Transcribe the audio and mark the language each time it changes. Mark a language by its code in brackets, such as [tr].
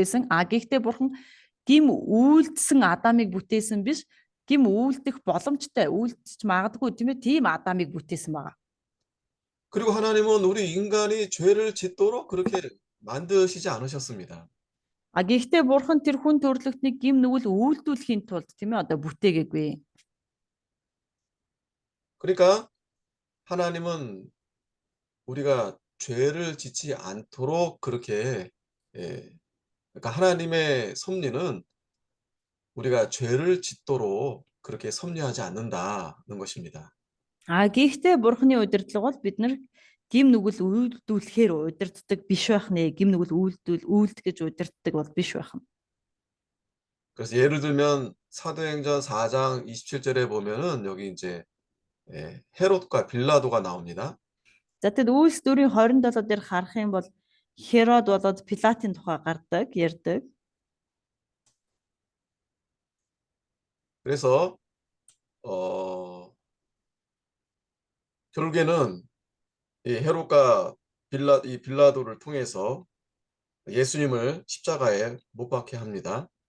[mn] А гэхдээ бурхан гим үйлдсэн Адамыг бүтээсэн биш. Гим үйлдэх боломжтой, үйлдэж магадгүй тийм ээ тийм Адамыг бүтээсэн байгаа. [ko] 그리고 하나님은 우리 인간이 죄를 짓도록 그렇게 만드시지 않으셨습니다. [mn] А гэхдээ бурхан тэр хүн төрлөختнийг гим нүгэл үйлдүүлэхийн тулд тийм ээ одоо бүтээгээгүй. [ko] 그러니까 하나님은 우리가 죄를 짓지 않도록 그렇게 그러니까 하나님의 섭리는 우리가 죄를 짓도록 그렇게 섭리하지 않는다는 것입니다. [mn] А гэхдээ бурханы удирдлага бол бид нар гим нүгэл үйлдүүлэхээр удирддаг биш байх нэ. Гим нүгэл үйлдгэж удирддаг бол биш байх нь. [ko] 그래서 예를 들면 사도행전 4장 27절에 보면은 여기 이제 헤롯과 빌라도가 나옵니다. [mn] За тэгэд Үйлс 4:27 дээр харах юм бол Херод болоод Пилатын тухай ярьдаг. [ko] 그래서 결국에는 이 헤롯과 이 빌라도를 통해서 예수님을 십자가에 못 박게 합니다.